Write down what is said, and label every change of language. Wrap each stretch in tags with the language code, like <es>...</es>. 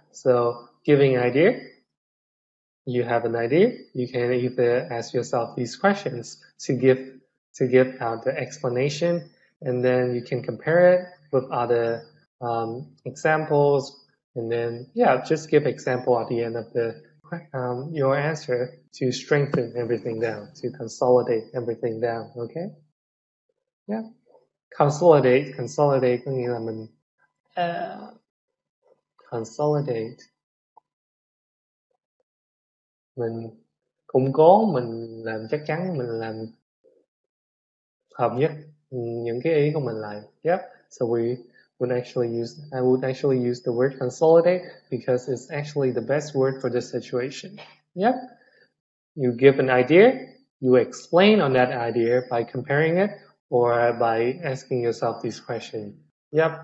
<en>So giving an idea, you have an idea, you can either ask yourself these questions to give out the explanation, and then you can compare it with other examples, and then just give example at the end of the your answer to strengthen everything down, to consolidate everything down. Okay? Yeah.</en> <vi>Consolidate có nghĩa là mình consolidate, mình củng cố, mình làm chắc chắn, mình làm hợp nhất những cái ý của mình lại.</vi> <en>Yep. So I would actually use the word consolidate because it's actually the best word for this situation. Yep. You give an idea, you explain on that idea by comparing it or by asking yourself these questions. Yep.</en>